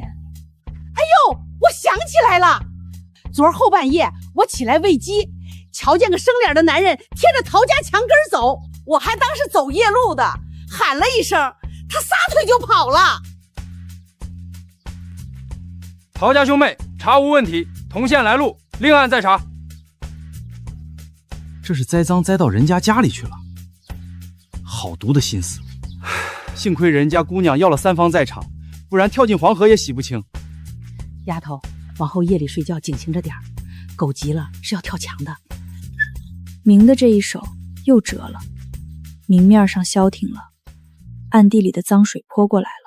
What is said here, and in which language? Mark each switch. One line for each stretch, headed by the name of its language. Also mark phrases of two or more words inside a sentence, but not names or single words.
Chinese: 哎呦，我想起來了，昨兒後半夜我起來餵雞，瞧見個生臉的男人貼着陶家牆根走，我還當是走夜路的，喊了一聲，他撒腿就跑了。陶家兄妹查無問題，同線來路，另案再查。這是栽贓栽到人家家裡去了，好毒的心思。幸虧人家姑娘要了3方在場，不然跳進黃河也洗不清。丫頭，往後夜裡睡覺警醒着點兒，狗急了是要跳牆的。明的這一手又折了，明面上消停了，暗地裡的髒水潑過來了。